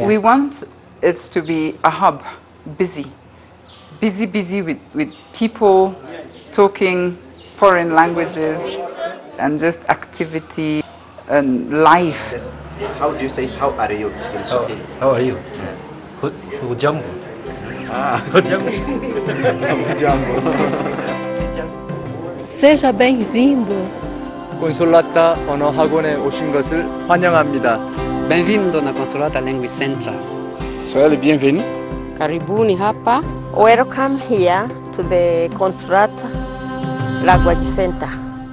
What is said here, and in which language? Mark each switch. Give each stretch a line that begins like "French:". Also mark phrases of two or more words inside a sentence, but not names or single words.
English: We want it to be a hub, busy with people talking foreign languages and just activity and life. How do you say how are you in Swahili? How are you?
Swahili: Hujambo. Hujambo.
Portuguese: Seja bem-vindo.
Korean: Consolata 언어 학원에 오신 것을 환영합니다.
Portuguese: Bem-vindo na Consolata Language Center.
French: Soyez le bienvenu.
Swahili: Karibuni hapa.
English: Welcome here to the Consolata Language Center.